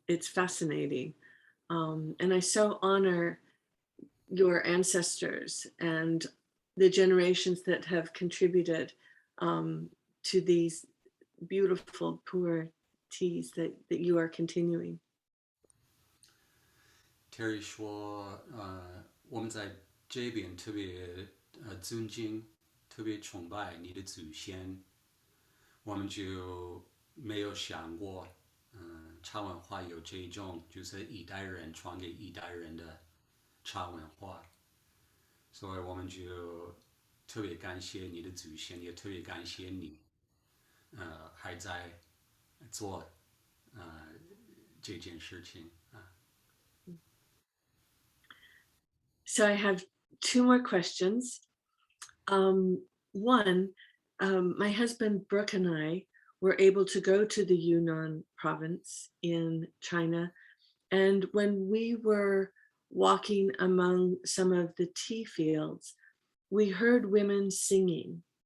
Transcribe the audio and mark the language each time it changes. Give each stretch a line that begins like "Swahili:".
English: It's fascinating. And I so honor your ancestors and the generations that have contributed to these beautiful pu'er teas that you are continuing.
Chinese: Terry 说，我们在这边特别尊敬、特别崇拜你的祖先，我们就没有想过，茶文化有这种就是一代人传给一代人的茶文化，所以我们就特别感谢你的祖先，也特别感谢你，还在做这件事情啊。
English: So I have two more questions. One, my husband Brooke and I were able to go to the Yunnan province in China. And when we were walking among some of the tea fields, we heard women singing.